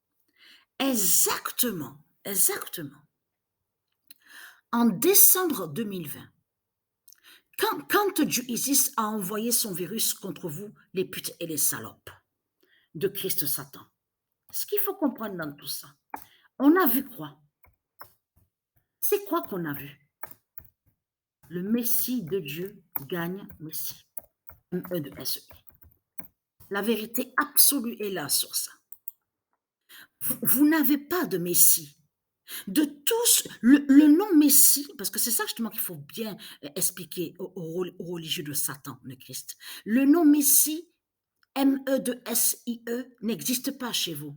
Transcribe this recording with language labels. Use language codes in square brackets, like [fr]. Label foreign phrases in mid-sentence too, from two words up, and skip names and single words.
[fr] Exactement, en décembre 2020, quand Dieu Isis a envoyé son virus contre vous, les putes et les salopes de Christ Satan, ce qu'il faut comprendre dans tout ça, on a vu quoi? C'est quoi qu'on a vu? Le Messie de Dieu gagne Messie. M-E-2-S-E. La vérité absolue est là sur ça. Vous n'avez pas de Messie. De tous, le nom Messie, parce que c'est ça justement qu'il faut bien expliquer aux religieux de Satan, de Christ. Le nom Messie, M-E-2-S-I-E, n'existe pas chez vous.